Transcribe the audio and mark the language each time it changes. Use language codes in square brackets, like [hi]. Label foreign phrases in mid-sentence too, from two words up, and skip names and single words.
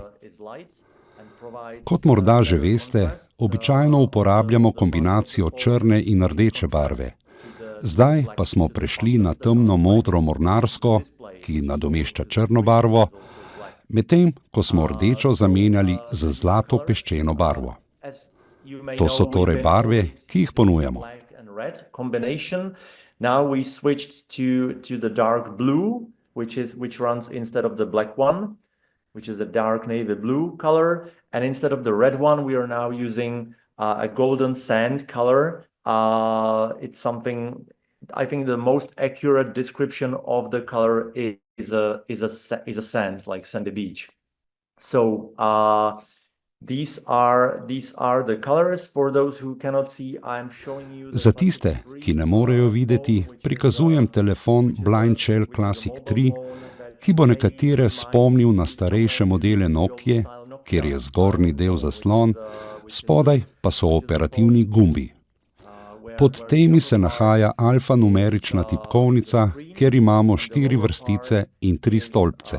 [sl] Kot morda že veste, običajno uporabljamo kombinacijo črne in rdeče barve. Zdaj pa smo prešli na temno modro mornarsko, ki nadomešča črno barvo, medtem ko smo rdečo zamenjali z zlato peščeno barvo. To so torej barve, ki jih ponujamo. [en] Now we switched to the dark blue, which runs instead of the black one, which is a dark navy blue color, and instead of the red one, we are now using a golden sand color. It's something, I think the most accurate description of the color is a sand, like sandy beach. So these are the colors. For those who cannot see, I'm showing you. [sl] Za tiste, ki ne morejo videti, prikazujem telefon Blind Shell Classic 3, ki bo nekatere spomnil na starejše modele Nokie, kjer je zgornji del zaslon, spodaj pa so operativni gumbi. Pod temi se nahaja alfanumerična tipkovnica, kjer imamo 4 vrstice in 3 stolpce.